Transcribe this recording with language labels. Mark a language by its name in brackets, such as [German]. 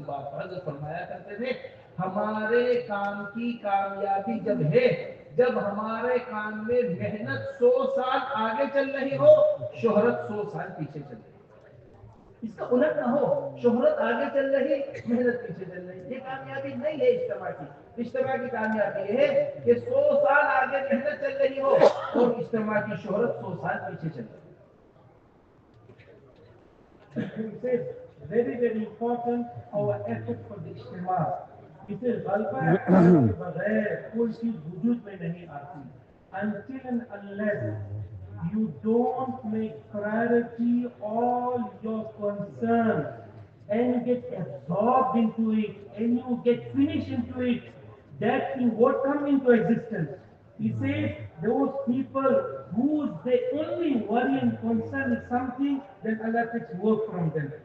[Urdu] اس بات پر حضرت فرمایا کرتے تھے ہمارے کام کی کامیابی جب ہے جب ہمارے کام میں محنت 100 سال آگے چل رہی ہو, شہرت 100 سال پیچھے چل رہی ہے. اس کا الٹ نہ ہو, شہرت آگے چل رہی, محنت پیچھے چل رہی. یہ کامیابی نہیں ہے اجتماع کی. اجتماع کی کامیابی ہے کہ 100 سال آگے محنت چل رہی ہو اور اجتماع کی شہرت 100 سال پیچھے چل رہی. [English] It is very, very important our effort for the Ijtema. It is [Urdu] غلبہ کے بغیر کوئی چیز وجود میں نہیں آتی. [English] Until and unless you don't make priority all your concerns and get absorbed into it and you get finished into it, that thing won't come into existence. He says those people whose their only worry and concern is something, then Allah takes work from them.